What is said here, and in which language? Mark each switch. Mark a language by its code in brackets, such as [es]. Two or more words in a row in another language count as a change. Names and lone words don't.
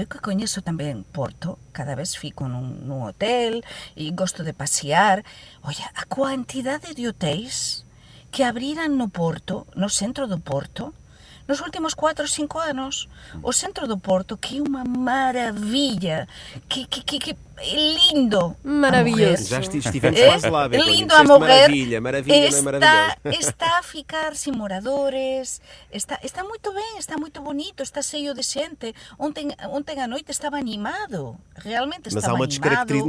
[gl] Eu que coñezo tamén Porto, cada vez fico nun hotel e gosto de pasear. Olla, a cuantidade de hotéis que abriran no Porto, no centro do Porto, nos últimos 4 ou 5 anos. O centro do Porto, que é unha maravilla, que é lindo. [pt] Maravilhoso. Já estivemos quase lá, Begonha. Lindo a morrer. Maravilha, não é maravilhoso. Está a ficar sem moradores, está muito bem, está muito bonito, está cheio de xente. Ontem à noite estava animado, realmente estava animado.